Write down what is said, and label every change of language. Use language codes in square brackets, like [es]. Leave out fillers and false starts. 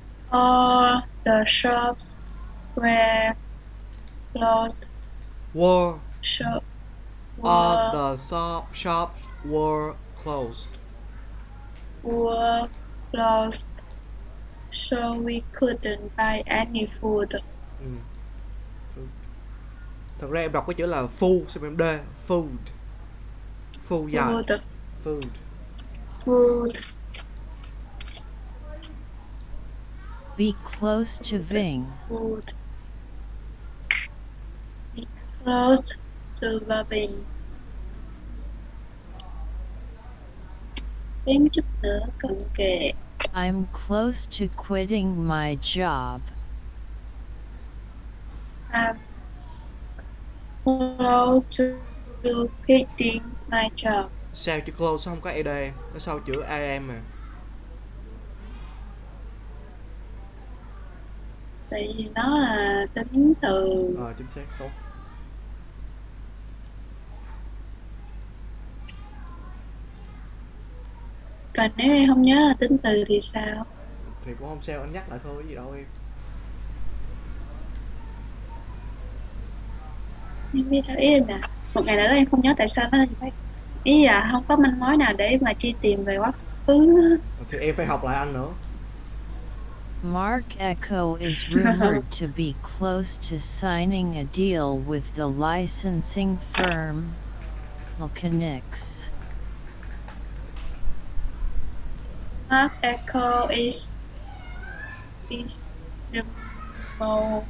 [en] All the shops were closed. Were Shop all were the shops were closed. were closed, so we couldn't buy any food. [vi] Ừ. Food. Thật ra em đọc cái chữ là food xem em D. [en] Food. Food dài. Food, Food. food, Be close to Ving. food. Be close to the bin. [vi] Thêm chút nữa cận kề. [en] I'm close to quitting my job. I'm close to quitting my job. [vi] Sao chữ close không có ed em? Nó sau chữ am mà. Tại vì nó là tính từ. Chính xác tốt. Còn nếu em không nhớ là tính từ thì sao? Thì cũng không sao, anh nhắc lại thôi, gì đâu em. Em biết đâu, ý là một ngày nào đó em không nhớ tại sao nó là như vậy. Ý là không có manh mối nào để mà truy tìm về quá khứ. Thì em phải học lại anh nữa. [en] Mark Echo is rumored to be close to signing a deal with the licensing firm, Volcanix. Mark Echo is remote.